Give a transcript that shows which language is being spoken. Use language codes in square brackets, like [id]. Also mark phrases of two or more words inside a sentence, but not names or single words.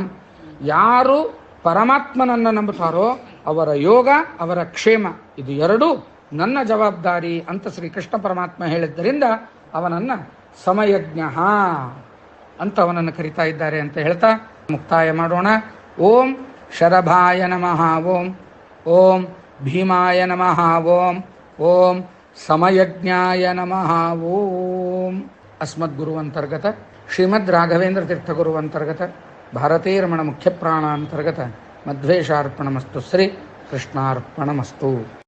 [kn] ಯಾರು ಪರಮಾತ್ಮನನ್ನು ನಂಬುತ್ತಾರೋ ಅವರ ಯೋಗ, ಅವರ ಕ್ಷೇಮ, ಇದು ಎರಡೂ ನನ್ನ ಜವಾಬ್ದಾರಿ ಅಂತ ಶ್ರೀಕೃಷ್ಣ ಪರಮಾತ್ಮ ಹೇಳಿದ್ದರಿಂದ ಅವನನ್ನ ಸಮಯಜ್ಞ ಅಂತ ಅವನನ್ನು ಕರಿತಾ ಇದ್ದಾರೆ ಅಂತ ಹೇಳ್ತಾ ಮುಕ್ತಾಯ ಮಾಡೋಣ. [sa] ಓಂ ಶರಭಾಯ ನಮಃ, ಓಂ ಓಂ ಭೀಮಾಯ ನಮಃ, ಓಂ ಓಂ ಸಮಯಜ್ಞಾಯ ನಮಃ. ಓಂ ಅಸ್ಮದ್ಗುರುವಂತರ್ಗತ ಶ್ರೀಮದ್ ರಾಘವೇಂದ್ರ ತೀರ್ಥಗುರುವಂತರ್ಗತ ಭಾರತೀ ರಮಣ ಮುಖ್ಯ ಪ್ರಾಣಾಂತರ್ಗತ ಮಧ್ವೇಶಾರ್ಪಣಮಸ್ತು. ಶ್ರೀ ಕೃಷ್ಣಾರ್ಪಣಮಸ್ತು.